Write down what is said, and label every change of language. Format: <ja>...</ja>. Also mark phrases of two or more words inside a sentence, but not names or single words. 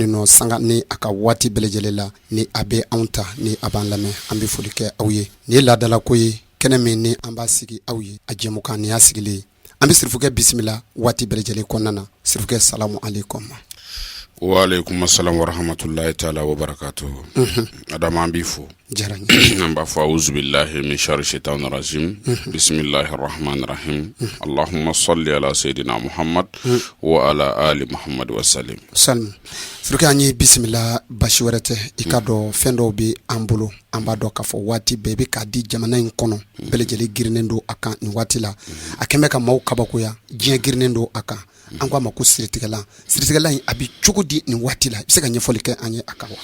<bm>nɔ sanga ni a ka waati bɛɛ lajɛlen la ni a bɛ anw ta ni a b'an lamɛn an bɛ foli kɛ aw ye ni ye laadala ko ye kɛnɛ min ni an b'a sigi aw ye a jɛmukan ni y'a sigilen an bɛ Sirifukɛ bisimila waati bɛɛ lajɛlen kɔnɔna na Sirifukɛ</bm> <ar>سلام عليكم. وعليكم السلام ورحمة الله تعالى وبركاته.</ar> <bm>Adama an b'i fo. Diyara n ye. An b'a fɔ</bm> <ar>أعوذ بالله من شر الشيطان الرجيم. بسم الله الرحمن الرحيم اللهم صل على سيدنا محمد وعلى آل محمد وسلم. Salam.</ar> <bm>Sirifukɛ an ye bisimila basi wɛrɛ tɛ i ka dɔn fɛn dɔw bɛ an bolo an b'a dɔn k'a fɔ waati bɛɛ bɛ k'a di jamana in kɔnɔ bɛɛ lajɛlen girinnen don a kan nin waati la a kɛn bɛ ka maaw kabakoya diɲɛ girinnen don a kan an k'a ma ko siritigɛlan in a bɛ cogo di nin waati la i bɛ se ka ɲɛfɔli kɛ an ye a kan wa?</bm>